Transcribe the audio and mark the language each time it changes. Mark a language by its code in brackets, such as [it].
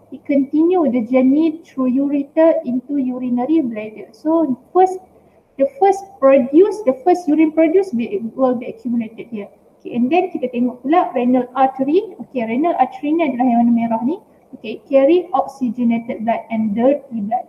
[en] it continue the journey through ureter into urinary bladder. So the first urine produced will be accumulated here. Okay, and then kita tengok pula renal artery. [ms] Okay, renal artery ni adalah yang warna merah ni. [en] Okay, carry oxygenated blood and dirty blood.